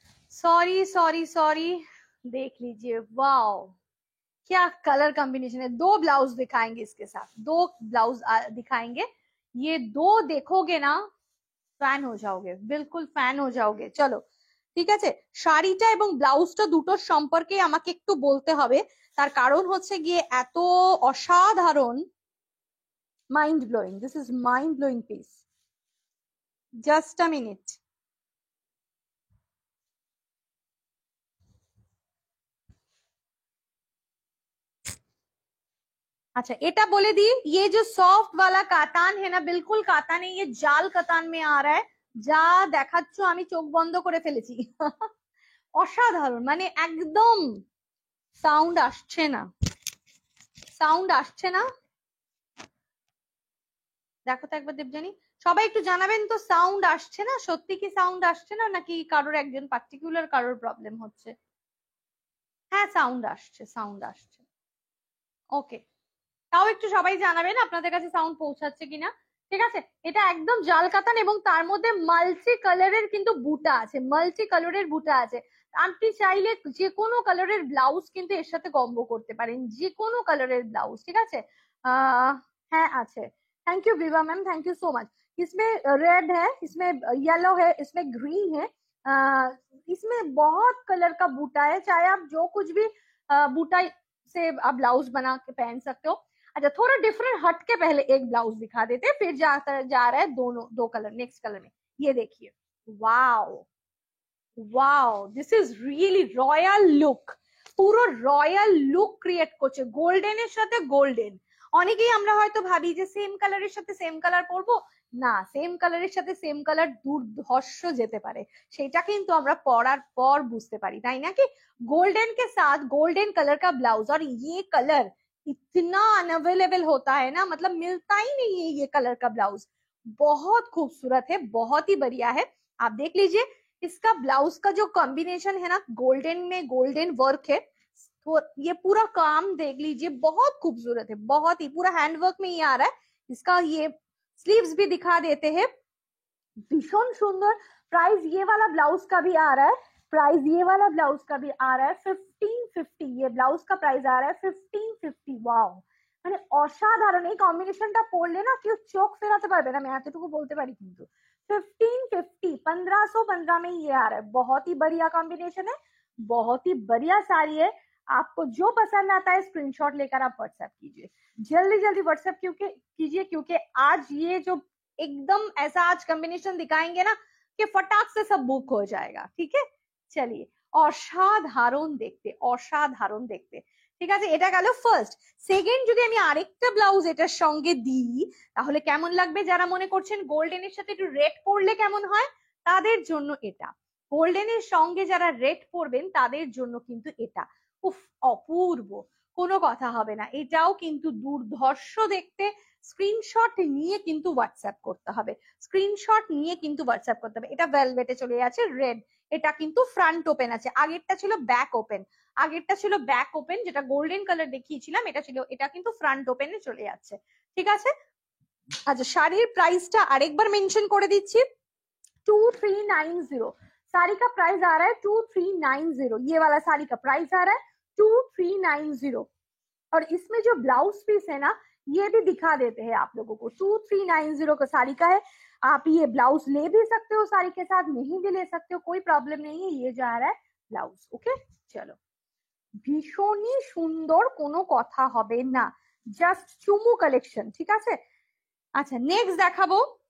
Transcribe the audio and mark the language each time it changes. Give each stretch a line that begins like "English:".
Hindi: Sorry sorry sorry, देख लीजिए, wow, क्या कलर कॉम्बिनेशन है। दो ब्लाउज दिखाएंगे इसके साथ, दो ब्लाउज दिखाएंगे, ये दो देखोगे ना ফ্যান হয়ে যাওগে, বিলকুল ফ্যান হয়ে যাওগে।
Bangla: চলো ঠিক আছে, শাড়িটা এবং ব্লাউজটা দুটোর সম্পর্কে আমাকে একটু বলতে হবে, তার কারণ হচ্ছে গিয়ে এত অসাধারণ, mind blowing,
English: This is mind blowing piece. Just a minute.
Hindi: अच्छा
Bangla: এটা বলে
Hindi: दी, ये जो सॉफ्ट वाला कातान है ना, बिल्कुल कातान है, ये जाल कातान में आ रहा है।
Bangla: যা দেখাচ্ছ আমি চোখ বন্ধ করে ফেলেছি। অসাধারণ, মানে একদম সাউন্ড আসছে না, সাউন্ড আসছে না, দেখো তো একবার দেবজানি, সবাই একটু জানাবেন তো, সাউন্ড আসছে না, সত্যি কি সাউন্ড আসছে না, নাকি কারোর একজন পার্টিকুলার কারোর প্রবলেম হচ্ছে? হ্যাঁ সাউন্ড আসছে, সাউন্ড আসছে, ওকে। তাও একটু সবাই জানাবেন আপনাদের কাছে সাউন্ড পৌঁছাচ্ছে কিনা, ঠিক আছে। এটা একদম জাল কাতান এবং তার মধ্যে মাল্টি কালারের কিন্তু বুটা আছে, মাল্টি কালারের বুটা আছে। আপনি চাইলে যে কোনো কালারের ব্লাউজ কিন্তু এর সাথে কম্বো করতে পারেন, যে কোনো কালারের ব্লাউজ, ঠিক আছে। হ্যাঁ আছে,
English: Thank you विवा ma'am, thank you so much.
Hindi: इसमें रेड है, इसमें येलो है, इसमें ग्रीन है, इसमें बहुत कलर का बूटा है, चाहे आप जो कुछ भी बूटा से आप ब्लाउज बना के पहन सकते हो। अच्छा थोड़ा डिफरेंट हट के पहले एक ब्लाउज दिखा देते, फिर जा रहा है दोनों दो कलर, नेक्स्ट कलर में, ये देखिए, wow wow,
English: this is really royal look,
Bangla: পুরো রয়্যাল লুক ক্রিয়েট করছে গোল্ডেনের সাথে গোল্ডেন। অনেকেই আমরা হয়তো ভাবি যে সেম কালারের সাথে সেম কালার পরবো, না, সেম কালারের সাথে সেম কালার দুর্ধর্ষ যেতে পারে, সেটা কিন্তু আমরা পরার পর বুঝতে পারি, তাই নাকি?
Hindi: गोल्डन के साथ गोल्डन कलर का ब्लाउज, और ये कलर इतना अनअवेलेबल होता है ना, मतलब मिलता ही नहीं है ये कलर का ब्लाउज, बहुत खूबसूरत है, बहुत ही बढ़िया है। आप देख लीजिए इसका ब्लाउज का जो कॉम्बिनेशन है ना, गोल्डन में गोल्डन वर्क है, तो ये पूरा काम देख लीजिए, बहुत खूबसूरत है, बहुत ही, पूरा हैंडवर्क में ही आ रहा है। इसका ये स्लीव्स भी दिखा देते हैं, भीषण सुंदर। प्राइस ये वाला ब्लाउज का भी आ रहा है, प्राइस ये वाला ब्लाउज का भी आ रहा है 1550, ये ब्लाउज का प्राइस आ रहा है 1550।
Bangla: ওয়াও, মানে অসাধারণ, এই কম্বিনেশনটা পরলে না কেউ চোখ ফেরাতে পারবে না, আমি এতটুকু বলতে পারি কিন্তু।
Hindi: 1550, 1515 में ये आ रहा है, बहुत ही बढ़िया कॉम्बिनेशन है, बहुत ही बढ़िया साड़ी है। आपको जो पसंद आता है स्क्रीनशॉट लेकर आप व्हाट्सएप कीजिए, जल्दी जल्दी व्हाट्सएप क्योंकि कीजिए, क्योंकि आज ये जो एकदम ऐसा आज कॉम्बिनेशन दिखाएंगे ना कि फटाक से सब बुक हो जाएगा, ठीक है। चलिए,
Bangla: অসাধারণ দেখতে, অসাধারণ দেখতে, ঠিক আছে। এটা গেল ফার্স্ট। সেকেন্ড, যদি আমি আরেকটা ব্লাউজ এটার সঙ্গে দিই তাহলে কেমন লাগবে, যারা মনে করছেন গোল্ডেনের সাথে একটু রেড পরলে কেমন হয়, তাদের জন্য এটা, গোল্ডেনের সঙ্গে যারা রেড পরবেন তাদের জন্য কিন্তু এটা, উফ, অপূর্ব, কোনো কথা হবে না, এটাও কিন্তু দুর্ধর্ষ দেখতে। স্ক্রিনশট নিয়ে কিন্তু হোয়াটসঅ্যাপ করতে হবে, স্ক্রিনশট নিয়ে কিন্তু হোয়াটসঅ্যাপ করতে হবে। এটা ভেলভেটে চলে যাচ্ছে রেড, এটা কিন্তু ফ্রন্ট ওপেন আছে, আগেরটা ছিল ব্যাক ওপেন, আগেরটা ছিল ব্যাক ওপেন, যেটা গোল্ডেন কালার দেখিয়েছিলাম এটা ছিল, এটা কিন্তু ফ্রন্ট ওপেনে চলে যাচ্ছে। ঠিক আছে। আচ্ছা শাড়ির প্রাইসটা আরেকবার মেনশন করে দিচ্ছি, 2390।
Hindi: साड़ी का प्राइस आ रहा है 2390, ये वाला साड़ी का प्राइस आ रहा है 2390। और इसमें जो ब्लाउज पीस है ना ये भी दिखा देते हैं आप लोगों को, 2390 का साड़ी का है। आप ये ब्लाउज ले भी सकते हो साड़ी के साथ, नहीं भी ले सकते हो, कोई प्रॉब्लम नहीं है। ये जा रहा है ब्लाउज। ओके चलो,
Bangla: ভীষণই সুন্দর, কোনো কথা হবে না, জাস্ট চুমু কালেকশন। ঠিক আছে, আচ্ছা নেক্সট দেখাবো।